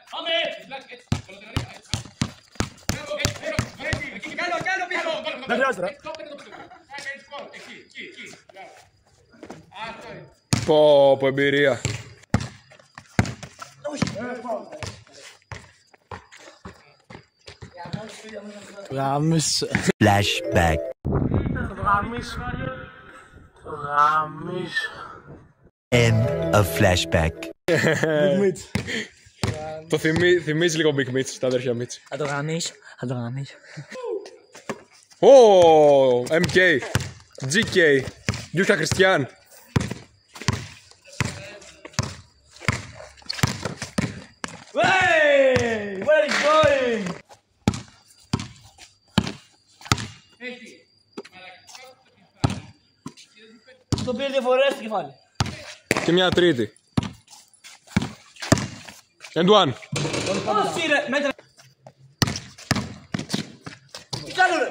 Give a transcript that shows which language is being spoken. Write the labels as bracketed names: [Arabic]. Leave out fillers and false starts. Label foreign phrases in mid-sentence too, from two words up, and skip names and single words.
[Greek] Δεν χρειάζεται, ρε. Πω, εμπειρία. [English] Flashback. End of flashback. [Greek] Το θυμίζει λίγο Big Mitch, τα αδέρφια Mitch. Θα το γαμίσω, θα το γαμίσω. Ω, MK, GK, Γιούσκα Κριστιαν. [English] Hey, where are you going? [Greek] Το πήρε 2 φορές στο κεφάλι. Και μια τρίτη. [English] And one. [Greek] Όσοι ρε, μέτρα. Τι κάνει